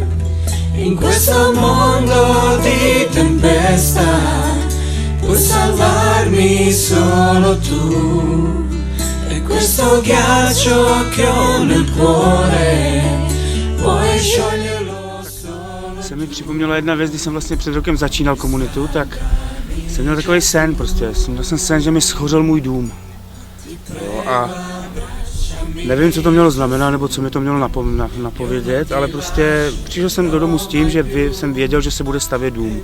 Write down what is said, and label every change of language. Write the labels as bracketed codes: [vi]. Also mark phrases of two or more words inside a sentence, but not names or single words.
[it] In questo mondo di tempesta puoi salvarmi solo tu. E questo ghiaccio che ho nel cuore puoi scioglierlo solo. [cs] Se mi připomněla jedna věc, když jsem vlastně před rokem začínal komunitu, tak jsem měl takový sen prostě. Měl jsem sen, že mi schořel můj dům. Jo, a nevím, co to mělo znamenat, nebo co mi to mělo napovědět, ale prostě přišel jsem do domu s tím, že jsem věděl, že se bude stavět dům.